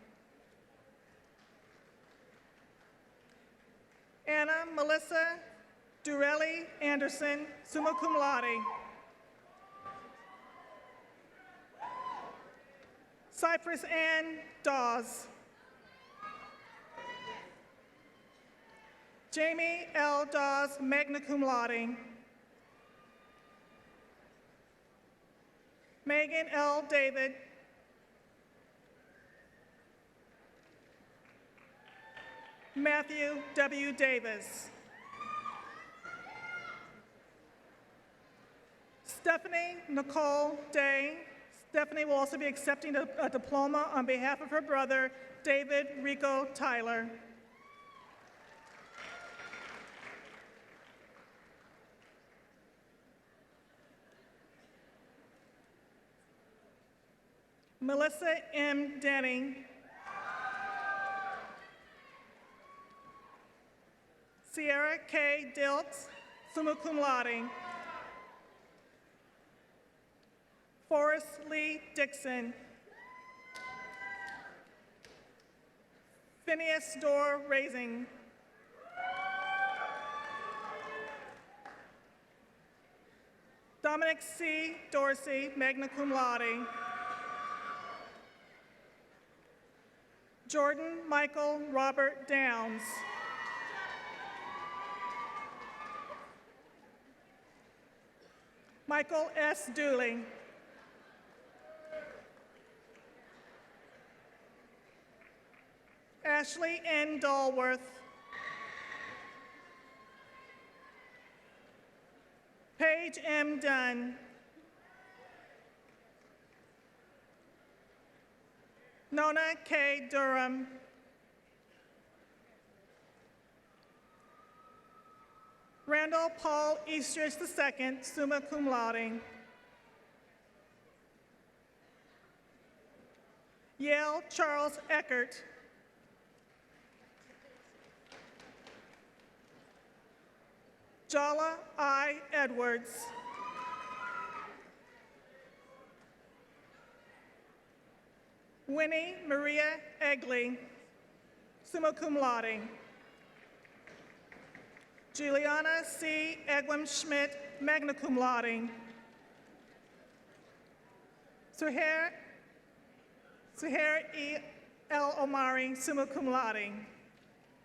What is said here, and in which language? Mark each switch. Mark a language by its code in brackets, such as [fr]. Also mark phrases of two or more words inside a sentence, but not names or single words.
[en] Anna Melissa Durelli Anderson, [la] summa cum laude. [en] Cypress Ann Dawes. Jamie L. Dawes, [la] magna cum laude. [en] Megan L. David. Matthew W. Davis. Stephanie Nicole Day. Stephanie will also be accepting a diploma on behalf of her brother, David Rico Tyler. Melissa M. Denning. Sierra K. Diltz, [la] summa cum laude. [en] Forrest Lee Dixon. Phineas Dorr Raising. Dominic C. Dorsey, [la] magna cum laude. [en] Jordan Michael Robert Downs. Michael S. Dooley. Ashley N. Dahlworth. Paige M. Dunn. Nona K. Durham. Randall Paul Eastridge II, [la] summa cum laude. [en] Yale Charles Eckert. Jala I. Edwards. Winnie Maria Egley, [la] summa cum laude. [en] Juliana C. Egwin Schmidt, [la] magna cum laude. [en] Suhair E. L. Omari, [la] summa cum laude.